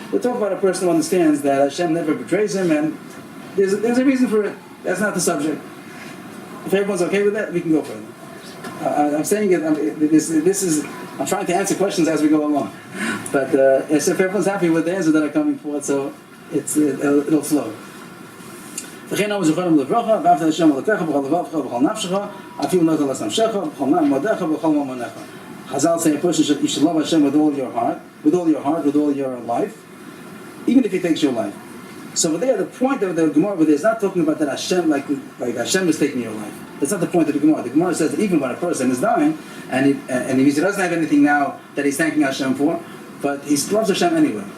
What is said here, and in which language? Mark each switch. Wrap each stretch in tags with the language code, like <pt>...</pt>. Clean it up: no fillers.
<en>We're talking about a person who understands that Hashem never betrays him, and there's a reason for it. That's not the subject. If everyone's okay with that, we can go further. I'm saying it. I'm trying to answer questions as we go along. But if everyone's happy with the answers that are coming forward, so it'll flow.</en> <he>וכן אמרו זכרם לברכה, ואהבת השם אלוקיך בכל לבבך ובכל נפשך, אפילו לא תלס נפשך, בכל מאמדיך ובכל ממונך.</he> <en>Chazal say a person should love Hashem with all your heart, with all your life, even if He takes your life. So there, the point of the Gemara is not talking about that Hashem, like Hashem is taking your life. That's not the point of the Gemara. The Gemara says that even when a person is dying, and he doesn't have anything now that he's thanking Hashem for, but he loves Hashem anyway.</en>